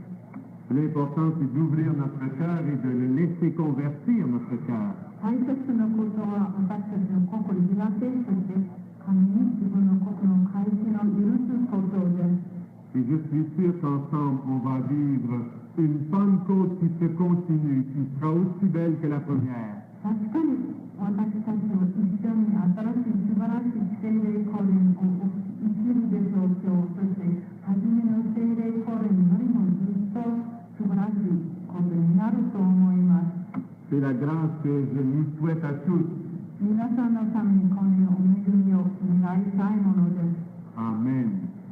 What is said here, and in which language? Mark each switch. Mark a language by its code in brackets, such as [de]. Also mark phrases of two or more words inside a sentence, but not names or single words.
[fr] L'important c'est d'ouvrir notre cœur et de le laisser convertir notre cœur. [ja] 大切なことは私たちの心を開け、そして神に自分の心の開示の許すことです。 [fr] Et je suis sûr qu'ensemble, on va vivre une Pentecôte qui se continue, qui sera aussi belle que la première. [ja] 確かに私たちは一緒に新しい素晴らしい聖霊降臨を生きるでしょう。今日そして初めの聖霊降臨よりもずっと素晴らしいことになると思います。 [fr] C'est la grâce que je nous souhaite à tous. [ja] 皆さんのためにこのお恵みを願いたいものです。 Amen.